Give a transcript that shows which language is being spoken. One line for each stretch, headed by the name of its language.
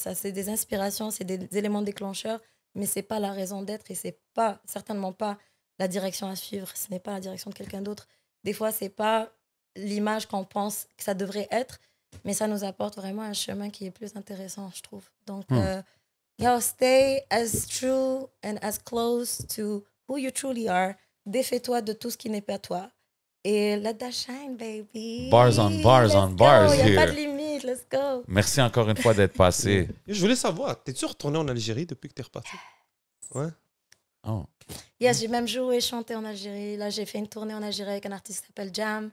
French: Ça, c'est des inspirations, c'est des éléments déclencheurs, mais c'est pas la raison d'être et c'est pas, certainement pas la direction à suivre. Ce n'est pas la direction de quelqu'un d'autre. Des fois, c'est pas l'image qu'on pense que ça devrait être, mais ça nous apporte vraiment un chemin qui est plus intéressant, je trouve.
English: Donc, stay as true and as close to who you truly are.
French: Défais-toi de tout ce qui n'est pas toi.
English: Et let that shine, baby. Bars on bars Let's on go. bars
French: Y a pas
English: here.
French: de limite,
English: let's go.
French: Merci encore une fois d'être passé. Je voulais savoir, t'es-tu retourné en Algérie depuis que t'es reparti? Ouais. Oh. Yes, j'ai même joué et chanté en Algérie. Là, j'ai fait une tournée en Algérie avec un artiste qui s'appelle Jam.